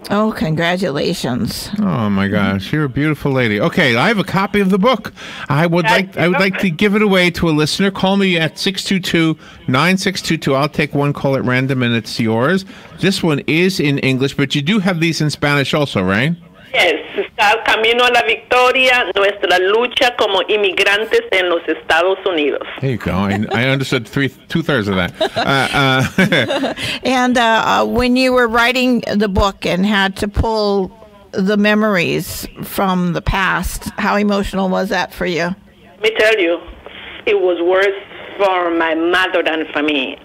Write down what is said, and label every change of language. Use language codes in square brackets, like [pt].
[en] Oh, congratulations! Oh my gosh, you're a beautiful lady. Okay, I have a copy of the book. I would like to give it away to a listener. Call me at 622-9622. I'll take one call at random and it's yours. This one is in English, but you do have these in Spanish also, right? [es] Yes, está Camino a la Victoria, nuestra lucha como inmigrantes en los Estados Unidos. [en] There you go. I understood 2/3 of that. And when you were writing the book and had to pull the memories from the past, how emotional was that for you? Let me tell you, it was worse for my mother than for me.